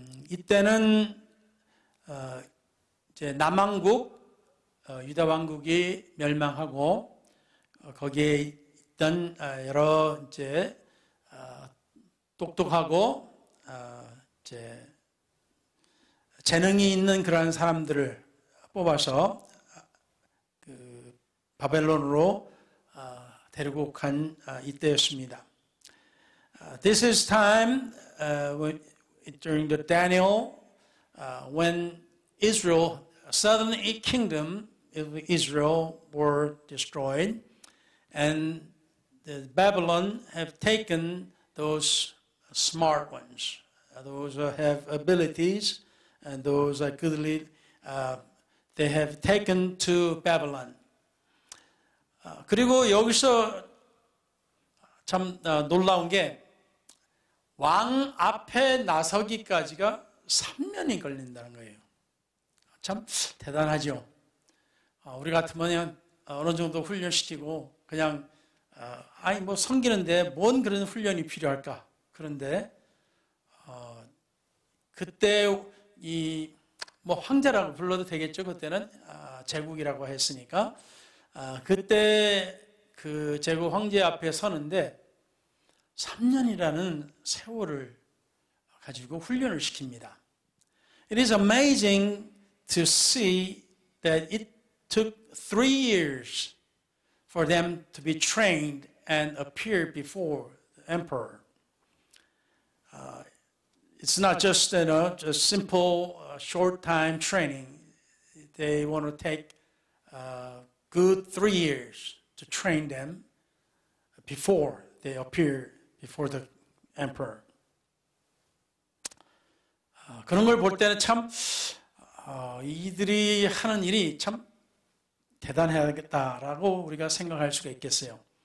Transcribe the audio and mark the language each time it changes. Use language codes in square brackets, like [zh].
[ko] 이때는 이제 남왕국 유다 왕국이 멸망하고 거기에 있던 여러 이제 똑똑하고 이제 재능이 있는 그러한 사람들을 뽑아서 그 바벨론으로 데리고 간 이때였습니다. [en] This is time during the Daniel when Israel, southern kingdom of Israel were destroyed, and the Babylon have taken those smart ones, those who have abilities, and those are goodly. They have taken to Babylon. [ko] 그리고 여기서 참 놀라운 게 왕 앞에 나서기까지가 3년이 걸린다는 거예요. 참 대단하죠. 우리 같으면 그냥 어느 정도 훈련시키고 그냥 아니 뭐 섬기는데 뭔 그런 훈련이 필요할까? 그런데 그때 이 뭐 황제라고 불러도 되겠죠. 그때는 제국이라고 했으니까 그때 그 제국 황제 앞에 서는데 3년이라는 세월을 가지고 훈련을 시킵니다. [en] It is amazing to see that it took 3 years for them to be trained and appear before emperor. It's not just just simple short time training. They want to take good 3 years to train them before they appear before the emperor. [ko] 그런 걸 볼 때는 참 이들이 하는 일이 참 대단하겠다라고 우리가 생각할 수가 있겠어요.